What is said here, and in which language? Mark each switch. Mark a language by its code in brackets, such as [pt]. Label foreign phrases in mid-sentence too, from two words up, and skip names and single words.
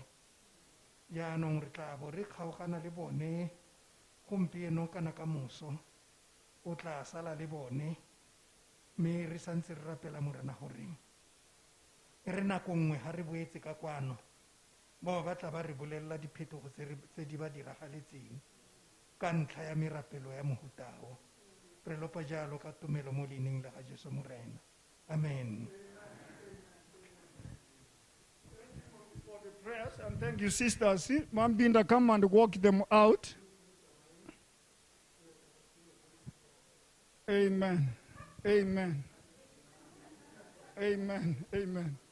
[tn] Jaanong re tla bo re kgaogana le bone gompieno kana ka moso, o tla sala le bone, mme re santse re rapela morena gore e re nako nngwe ga re boetse ka kwano bao ba tla ba re bolelela diphetogo tse di ba diragaletseng ka ntlha ya merapelo ya mohutao. Re lopa jalo ka tumelo mo leineng la ga Jesu morena. Amen. [en] For the prayers, and thank you, sisters. Mom Binda, come and walk them out. Amen. Amen. Amen. Amen.